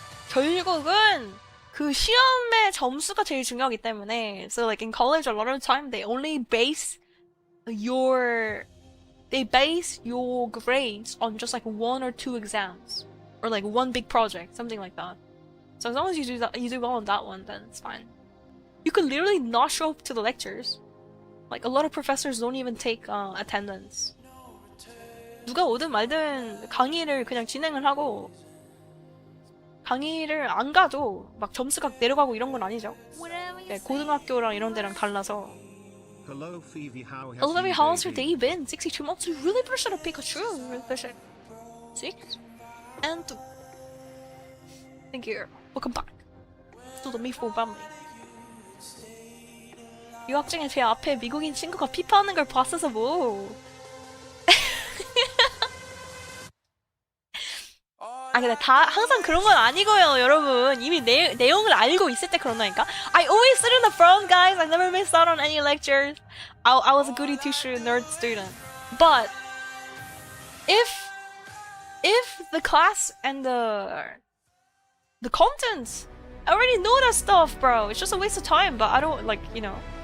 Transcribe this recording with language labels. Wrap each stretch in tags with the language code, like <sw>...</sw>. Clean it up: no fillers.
<ko>결국은 그 시험의 점수가 제일 중요하기 때문에.</ko> <en>So like in college a lot of time they only base your grades on just like 1 or 2 exams or like one big project, something like that. So as long as you do well on that one, then it's fine. You could literally not show up to the lectures. Like a lot of professors don't even take attendance.</en> <ko>누가 오든 말든 강의를 그냥 진행을 하고 강의를 안 가도 막 점수가 내려가고 이런 건 아니죠. 네, 고등학교랑 이런 데랑 달라서.</ko> <en>Hello, Phoebe. How has your day been? 62 months. You really appreciate a Pikachu. Really appreciate 6 and 2. Thank you. Welcome back to the Me4 family.</en> <ko>유학 중에 제 앞에 미국인 친구가 피파하는 걸 봤어서 뭐. 근데 항상 그런 건 아니고요, 여러분. 이미 내용을 알고 있을 때 그런다니까.</ko> <en>I always sit in the front, guys. I never missed out on any lectures. I was a goody two-shoe nerd student. But if the class and the contents, I already know that stuff, bro. It's just a waste of time. But I don't like, you know.</en>